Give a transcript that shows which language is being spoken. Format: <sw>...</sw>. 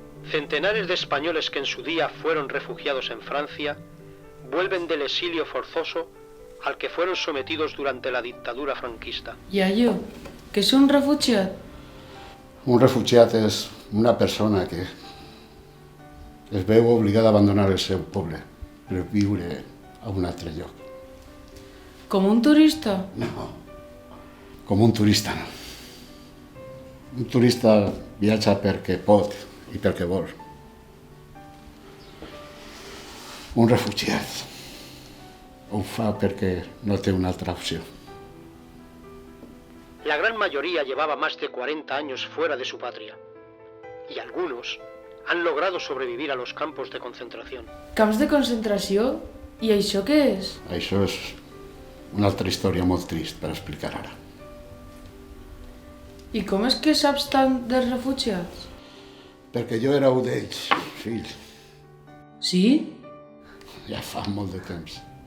<es>Centenares de españoles que en su día fueron refugiados en Francia vuelven del exilio forzoso al que fueron sometidos durante la dictadura franquista.</es> <ca>Iaio, què és un refugiat? Un refugiat és una persona que es veu obligada a abandonar el seu poble per viure a un altre lloc. Com un turista? No, com un turista no. Un turista viatja perquè pot i perquè vol. Un refugiat ho fa perquè no té una altra opció.</ca> <es>La gran mayoría llevaba más de 40 años fuera de su patria y algunos han logrado sobrevivir a los campos de concentración.</es> <ca>Camps de concentració? I això què és? Això és una altra història molt trist per explicar ara. I com és que saps tant dels refugiats? Perquè jo era un d'ells, fill. Sí? Ja fa molt de temps.</ca>